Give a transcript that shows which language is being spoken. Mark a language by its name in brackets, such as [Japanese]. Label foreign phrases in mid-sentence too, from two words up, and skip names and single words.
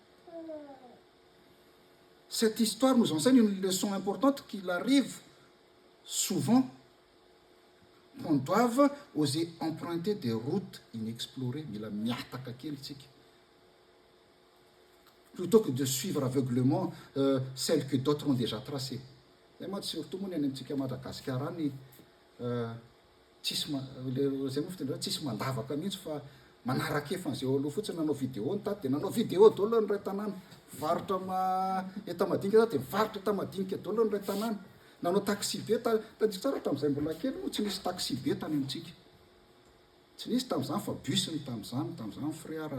[French] Cette histoire nous enseigne une leçon importante qu'il arrive souvent qu'on doive oser emprunter des routes inexplorées, plutôt que de suivre aveuglément celles que d'autres ont déjà tracées. Surtout, [Malagasy] tsisy mandavaka mihitsy fa manaraka efa zay aloha fotsiny nanao vidéo ny tady dia nanao vidéo daholo ny ray tanàna varotra etamadinika dia mivarotra etamadinika daholo ny ray tanàna nanao taxi be tadika tsara tamin'izay mbola kely moa tsy nisy taxi be tany amintsika tsy nisy tamin'izany fa bus ny tamin'izany frais